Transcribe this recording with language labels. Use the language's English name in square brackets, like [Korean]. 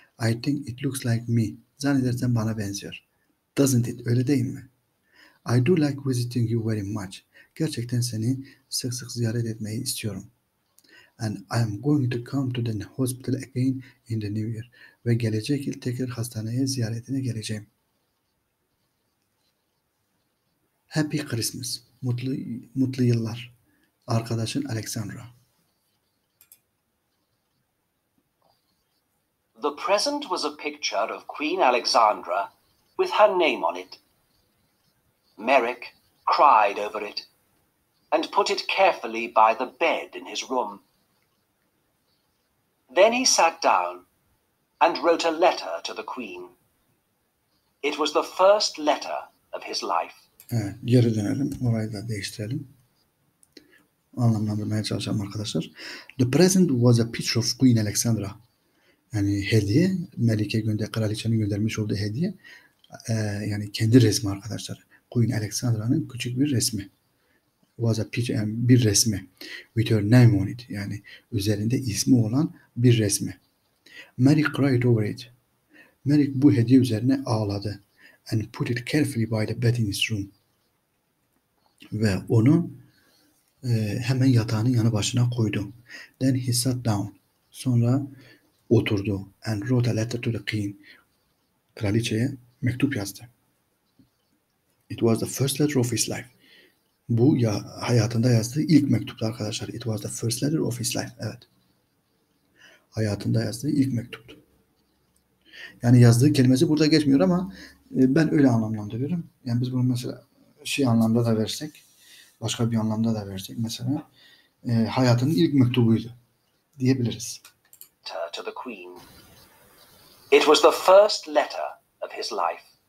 [English] I think it looks like me. [Turkish] Zannedersem bana benziyor. [English] Doesn't it? [Turkish] Öyle değil mi? [English] I do like visiting you very much. [Turkish] Gerçekten seni sık sık ziyaret etmeyi istiyorum. [English] And I am going to come to the hospital again in the new year. [Turkish] Ve gelecek yıl tekrar hastaneye ziyaretine geleceğim. [English] Happy Christmas. [Turkish] Mutlu yıllar. Arkadaşın Alexandra. [English] The present was a picture of Queen Alexandra with her name on it. Merrick cried over it and put it carefully by the bed in his room. Then he sat down and wrote a letter to the Queen. It was the first letter of his life. [Turkish] Evet, geri dönelim. Orayı da değiştirelim. Anlamlandırmaya çalışalım arkadaşlar. [English] The present was a picture of Queen Alexandra. [Turkish] Yani hediye, kraliçenin göndermiş olduğu hediye, yani kendi resmi arkadaşlar. Queen Alexandra'nın küçük bir resmi. [English] Was a picture, [Turkish] yani bir resmi. [English] With her name on it. [Turkish] Yani üzerinde ismi olan bir resmi. [English] Mary cried over it. [Turkish] Mary bu hediye üzerine ağladı. [English] And put it carefully by the bed in his room. [Turkish] Ve onu hemen yatağının yanı başına koydu. [English] Then he sat down. [Turkish] Sonra oturdu. [English] And wrote a letter to the king. [Turkish] Kraliçeye mektup yazdı. [English] It was the first letter of his life. [Turkish] Bu hayatında yazdığı ilk mektuptu arkadaşlar. [English] It was the first letter of his life. [Turkish] Evet. Hayatında yazdığı ilk mektuptu. Yani yazdığı kelimesi burada geçmiyor ama ben öyle anlamlandırıyorum. Yani biz bunu mesela anlamda da versek, başka bir anlamda da versek mesela hayatının ilk mektubuydu diyebiliriz. [English] To the Queen. It was the first letter of his life.